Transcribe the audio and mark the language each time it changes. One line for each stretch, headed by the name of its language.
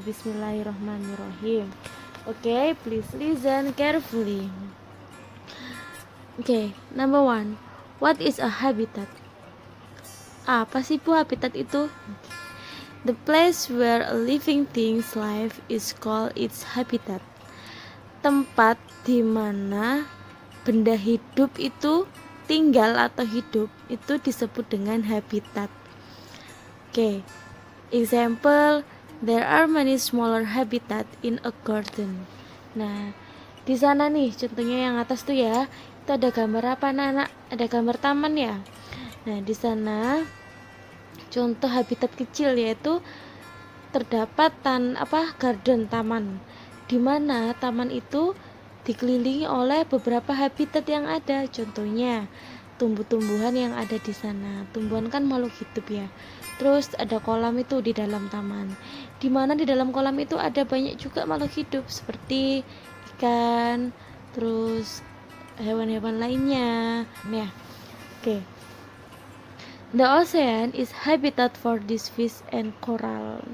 English: Bismillahirrahmanirrahim. Okay, please listen carefully. Okay, number 1. What is a habitat?
Indonesian: Apa sih Bu habitat itu?
English: The place where a living thing's life is called its habitat.
Indonesian: Tempat di mana benda hidup itu tinggal atau hidup itu disebut dengan habitat. Oke.
English: Example, there are many smaller habitat in a garden.
Indonesian: Nah, di sana nih contohnya yang atas tuh ya, itu ada gambar apa anak-anak? Ada gambar taman ya. Nah, di sana contoh habitat kecil yaitu terdapat garden, taman, di mana taman itu dikelilingi oleh beberapa habitat yang ada. Contohnya tumbuh-tumbuhan yang ada di sana. Tumbuhan kan makhluk hidup ya. Terus ada kolam itu di dalam taman, di mana di dalam kolam itu ada banyak juga makhluk hidup seperti ikan, terus hewan-hewan lainnya. Ya, oke.
English: The ocean is habitat for this fish and coral.